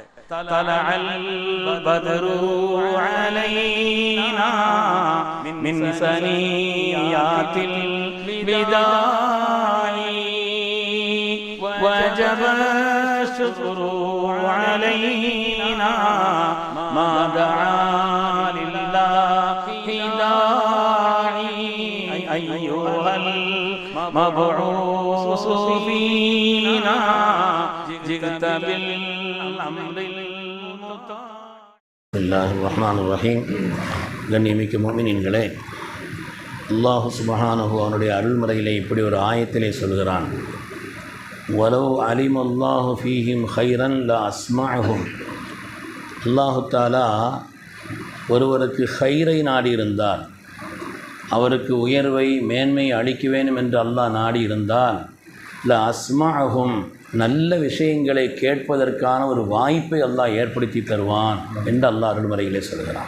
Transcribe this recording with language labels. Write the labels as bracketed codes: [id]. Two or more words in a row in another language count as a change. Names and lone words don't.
[ar] طلع البدر علينا من ثنيات الوداع وجب الشكر علينا ما دعا لله داعي أيها المبعوث فينا جئت بالأمر المطاع. بسم الله الرحمن الرحيم. [ta] கண்ணியமிக்க முஃமினீன்களே, அல்லாஹ் சுப்ஹானஹு அவனுடைய அருள்முறையிலே இப்படி ஒரு ஆயத்திலே சொல்கிறான், [ar] ولو علم الله فيهم خيرا لأسمعهم. [ta] அல்லாஹு தஆலா ஒருவருக்கு ஹைரை நாடியிருந்தால், அவருக்கு உயர்வை மேன்மை அளிக்க வேண்டும் என்று அல்லாஹ் நாடியிருந்தால், [ar] لأسمعهم, [ta] நல்ல விஷயங்களை கேட்பதற்கான ஒரு வாய்ப்பை அல்லாஹ் ஏற்படுத்தி தருவான் என்று அல்லாஹ் அருள்முறையிலே சொல்கிறான்.